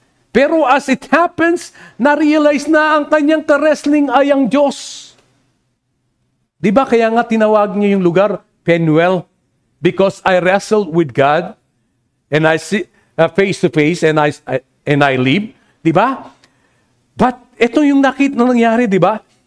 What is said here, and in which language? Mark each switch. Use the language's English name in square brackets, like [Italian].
[Filipino] Pero [English] as it happens, [Filipino] na-realize na ang kanyang ka-wrestling ay ang Diyos. Di ba kaya nga tinawag niya yung lugar Penuel? [English] Because I wrestled with God and I see face to face and I live. [Filipino] Di ba? But ito yung nangyari, di ba?